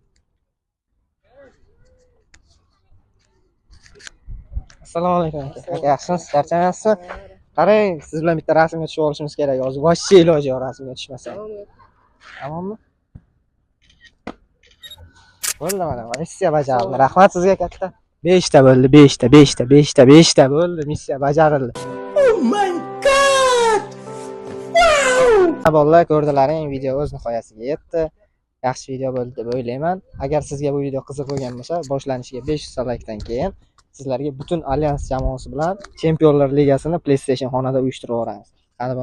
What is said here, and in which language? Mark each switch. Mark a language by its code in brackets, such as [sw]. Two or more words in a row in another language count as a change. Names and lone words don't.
[uz] Assalomu alaykum aka. Aka yaxshimisiz? Charchamayapsizmi? Qarang, siz bilan bitta rasmga tushib olishimiz kerak hozir. Voshcha iloji yo'q rasmga tushmasak. Tamommi? Bo'ldi mana, missiya bajarildi. Rahmat sizga katta. 5 ta bo'ldi, 5 ta bo'ldi, missiya bajarildi. [en] Oh my god! [uz] Wow! Bolalar ko'rdilaring, video o'z nihoyasiga yetdi. Yaxshi video bo'ldi deb o'ylayman. Agar sizga bu video qiziq bo'lgan bo'lsa, boshlanishiga 500 likedan keyin sizlarga butun Alyans jamoasi bilan Chempionlar Ligasini PlayStation xonada uyushtirib yuboramiz.